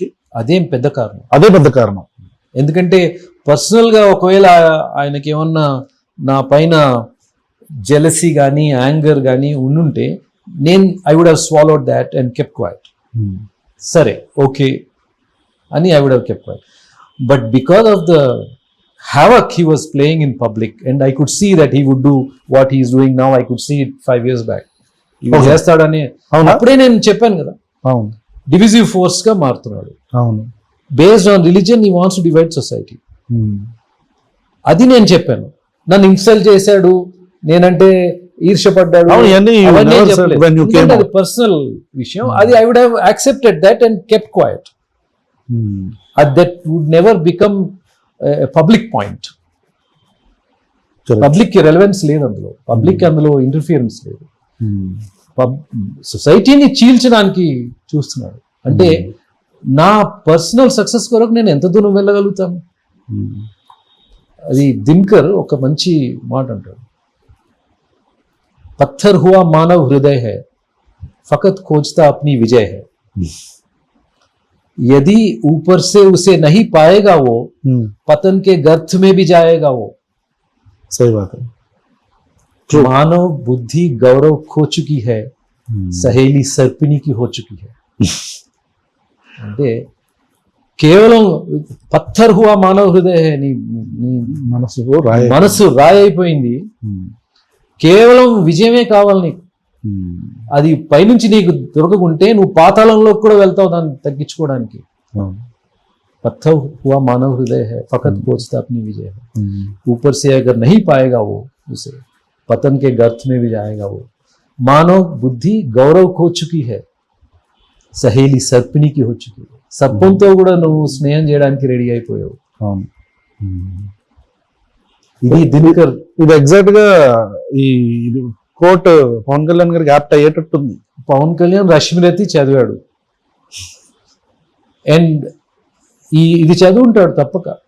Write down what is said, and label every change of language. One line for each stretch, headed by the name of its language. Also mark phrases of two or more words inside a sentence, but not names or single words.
Telugu: అదేం పెద్ద కారణం. అదే పెద్ద కారణం. ఎందుకంటే పర్సనల్ గా ఒకవేళ ఆయనకి ఏమన్నా నా పైన జెలసీ కానీ యాంగర్ కానీ ఉండుంటే, నేను
English: I would have swallowed that and kept quiet.
Telugu: సరే, ఓకే అని
English: I would have kept quiet. But because of the havoc he was playing in public, and I could see that he would do what he is doing now. I could see it 5 years back.
Telugu: చేస్తాడని అప్పుడే నేను చెప్పాను కదా, అవును,
English: divisive force
Telugu: గా మారుతున్నాడు. అవును,
English: Based on religion he wants to divide society.
Telugu: అది నేను చెప్పాను. నన్ను ఇన్సల్ట్ చేశాడు, నేనంటే ఈర్ష్యపడ్డాడు, అది పర్సనల్ విషయం.
English: అది I would have accepted that and kept quiet. That would never become public point.
Telugu: పబ్లిక్ కి రెలవెన్స్ లేదు అందులో, పబ్లిక్ అందులో ఇంటర్ఫియరెన్స్ లేదు. సొసైటీని చీల్చడానికి చూస్తున్నాడు. అంటే నా పర్సనల్ సక్సెస్ కొరకు నేను ఎంత దూరం వెళ్ళగలుగుతాను? అది దినకర్ ఒక మంచి మాట అంటాడు,
Hindi: पत्थर हुआ मानव हृदय है, फकत खोजता अपनी विजय है. यदि ऊपर से उसे नहीं पाएगा वो, पतन के गर्त में भी जाएगा वो. सही बात है. मानव बुद्धि गौरव खो चुकी है, सहेली सर्पिनी की हो चुकी है.
Telugu: అంటే కేవలం
Hindi: पत्थर हुआ मानव हृदय
Telugu: నీ మనసు రాయ మనసు రాయి అయిపోయింది, కేవలం విజయమే కావాలి నీకు. అది పైనుంచి నీకు దొరకకుంటే నువ్వు పాతాళంలోకి కూడా వెళ్తావు దాన్ని తగ్గించుకోవడానికి.
Hindi: पत्थर हुआ मानव हृदय है, फकत खोजता अपनी विजय है. ऊपर से अगर नहीं पाएगा वो उसे, पतन के गर्त में भी जाएगा वो. मानव बुद्धि गौरव खो चुकी है, सहेली सर्पिणी की हो चुकी है.
Telugu: సర్పంతో కూడా నువ్వు స్నేహం చేయడానికి రెడీ అయిపోయావు. ఇది దినకర్, ఇది ఎగ్జాక్ట్ గా ఈ కోట్ పవన్ కళ్యాణ్ గారికి యాప్ట్ అయ్యేటట్టుంది. పవన్ కళ్యాణ్ రష్మిరతి చదివాడు అండ్ ఇది చదువుంటాడు తప్పక.